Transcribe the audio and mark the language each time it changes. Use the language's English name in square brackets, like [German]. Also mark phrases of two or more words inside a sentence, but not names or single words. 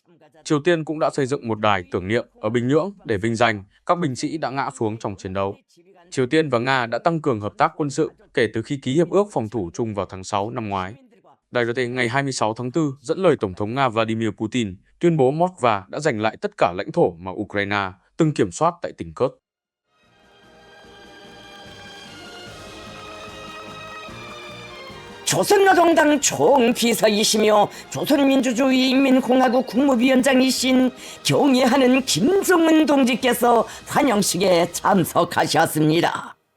[Vietnamese] Triều Tiên cũng đã xây dựng một đài tưởng niệm ở Bình Nhưỡng để vinh danh các binh sĩ đã ngã xuống trong chiến đấu. Triều Tiên và Nga đã tăng cường hợp tác quân sự kể từ khi ký hiệp ước phòng thủ chung vào tháng 6 năm ngoái. Đài RT ngày 26 tháng 4 dẫn lời Tổng thống Nga Vladimir Putin tuyên bố Moskva đã giành lại tất cả lãnh thổ mà Ukraine từng kiểm soát tại tỉnh Kursk. [Korean] 조선노동당 총비서이시며 조선민주주의인민공화국 국무위원장이신 경애하는 김정은 동지께서 환영식에 참석하셨습니다.